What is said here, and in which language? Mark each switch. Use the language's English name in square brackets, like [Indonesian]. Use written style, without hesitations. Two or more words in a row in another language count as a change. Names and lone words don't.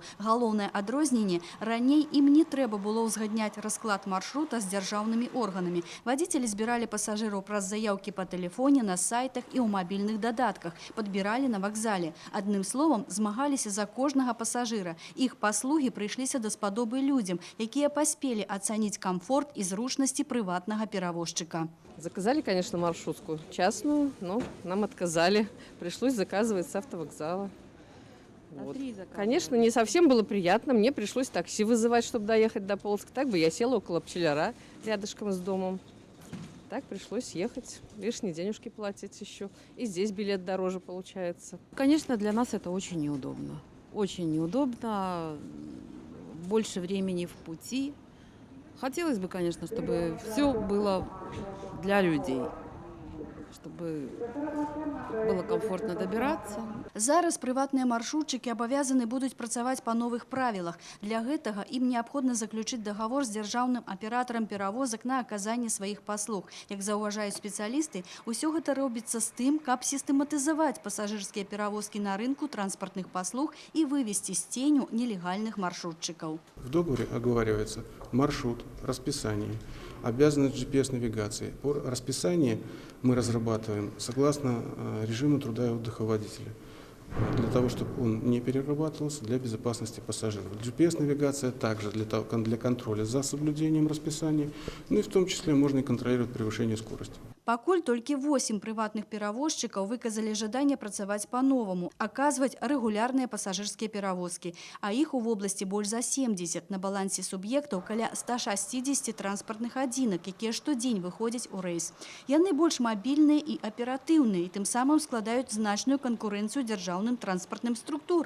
[Belarusian] Галоўнае адрозненне – раней ім не трэба было ўзгадняць расклад маршрута з дзяржаўнымі органамі. Вадзіцелі збіралі пасажыраў праз заяўкі па тэлефоне, на сайтах і ў мабільных дадатках. Падбіралі на вакзале. Адным словам, змагаліся за кожнага пасажыра. Іх паслугі прыйшліся даспадобы людзям, якія паспелі ацаніць комфорт и зручности прыватнага перевозчика. [Russian] Заказали, конечно, маршрутку частную, но нам отказали. Пришлось заказывать с автовокзала. Вот. Конечно, не совсем было приятно. Мне пришлось такси вызывать, чтобы доехать до Полоцка. Так бы я села около Пчеляра, рядышком с домом. Так пришлось ехать, лишние денежки платить еще. И здесь билет дороже получается. Конечно, для нас это очень неудобно. Очень неудобно. Больше времени в пути. Хотелось бы, конечно, чтобы все было для людей, чтобы было комфортно добираться. [Belarusian] Зараз прыватныя маршрутчыкі абавязаны будуць працаваць па новых правілах. Для гэтага ім неабходна заключыць дагавор з дзяржаўным аператарам перавозак на аказанне сваіх паслуг. Як заўважаюць спецыялісты, усё гэта робіцца з тым, каб сістэматызаваць пасажырскія перавозкі на рынку транспартных паслуг і вывесці з ценю нелегальных маршрутчыкаў. [Russian] В договоре оговаривается маршрут, расписание, обязанность GPS-навигации. По расписанию мы разрабатываем согласно режиму труда и отдыха водителя, для того, чтобы он не перерабатывался, для безопасности пассажиров. GPS-навигация также для контроля за соблюдением расписания, ну и в том числе можно и контролировать превышение скорости. [Belarusian] Пакуль толькі 8 прыватных перавозчыкаў выказалі жаданне працаваць па-новаму, аказваць рэгулярныя пасажырскія перавозкі, а іх у вобласці больш за 70. На балансе суб'ектаў каля 160 транспартных адзінак, якія штодзень выходзяць у рэйс. Яны больш мабільныя і аператыўныя, і тым самым складаюць значную канкурэнцыю дзяржаўным транспартным структурам.